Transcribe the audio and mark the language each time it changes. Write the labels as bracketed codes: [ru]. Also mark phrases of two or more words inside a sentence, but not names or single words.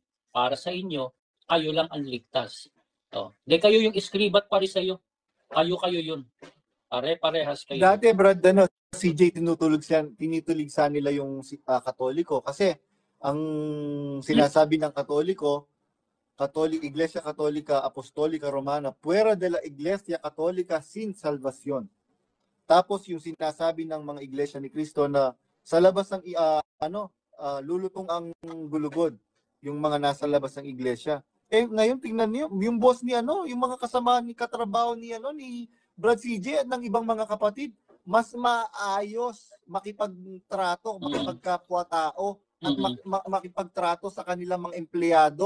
[tl] Para sa inyo, kayo lang ang ligtas. Di kayo yung iskribat pariseyo. Kayo yun. Pare-parehas kayo. Dati, Brad, CJ, tinituligsan nila yung Katoliko. Kasi, ang sinasabi ng Katoliko, [es] Iglesia Católica Apostolica Romana, fuera de la Iglesia Católica sin salvación. [tl] Tapos yung sinasabi ng mga iglesia ni Cristo na sa labas ng lulutong ang gulugod, yung mga nasa labas ng iglesia. Ngayon tingnan niyo, yung boss ni yung mga kasama ni katrabaho ni Brad CJ at ng ibang mga kapatid, mas maayos makipagtrato, makipagkapwa-tao at makipagtrato sa kanilang mga empleyado.